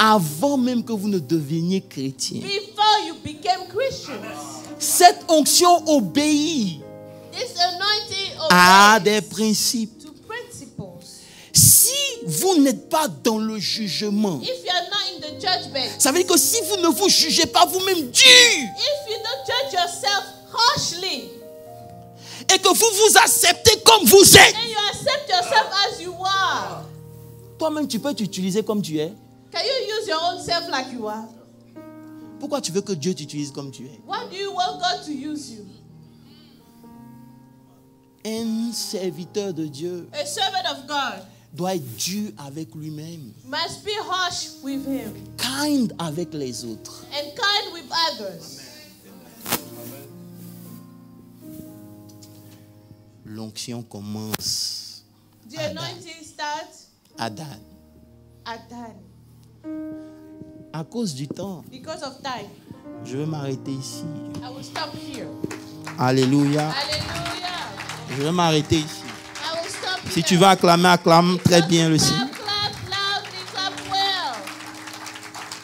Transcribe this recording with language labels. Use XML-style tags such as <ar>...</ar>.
<fr>avant même que vous ne deveniez chrétien.</fr> <en>before you became Christians.</en> <fr>Cette onction obéit</fr> <en>This anointing</en> <fr>à</fr> <en>obeys</en> <fr>des principes.</fr> <en>to principles.</en> <fr>Si vous n'êtes pas dans le jugement,</fr> <en>If you are not in the judgment,</en> <fr>ça veut dire que si vous ne vous jugez pas vous-même dur</fr> <en>if you don't judge yourself harshly,</en> <fr>et que vous vous acceptez comme vous êtes,</fr> <en>and you accept yourself as you are,</en> <fr>toi-même tu peux t'utiliser comme tu es.</fr> <en>can you use your own self like you are?</en> <fr>Pourquoi tu veux que Dieu t'utilise comme tu es?</fr> <en>Why do you want God to use you?</en> <fr>Un serviteur de Dieu</fr> <en>A servant of God</en> <fr>doit être dur avec lui-même,</fr> <en>must be harsh with him</en> <fr>kind avec les autres.</fr> <en>and kind with others.</en> <fr>L'onction commence</fr> <en>The anointing starts</en> <fr>à Dan.</fr> <en>at Dan.</en> <fr>À cause du temps,</fr> <en>Because of time,</en> <fr>je vais m'arrêter ici.</fr> <en>I will stop here.</en> <fr>Alléluia.</fr> <en>Hallelujah.</en> <fr>Je vais m'arrêter ici.</fr> <en>I will stop</en> <fr>Si</fr> <en>here.</en> <fr>tu vas acclamer, acclame très bien le Seigneur.</fr> <en>Clap, clap loudly, clap well.</en>